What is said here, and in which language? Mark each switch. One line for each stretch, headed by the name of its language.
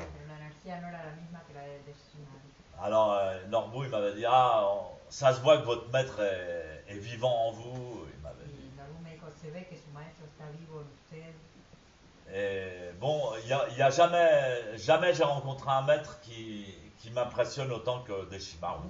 Spanish: Pero la energía no era la misma que la de Shimaru.
French: Alors, Norbu, il m'avait dit, ça se voit que votre maître est vivant en vous. Il m'avait dit.
Spanish: Y Norbu me dijo, se ve que su maestro está vivo en usted.
French: Et bon, il y a jamais j'ai rencontré un maître qui m'impressionne autant que Deshimaru.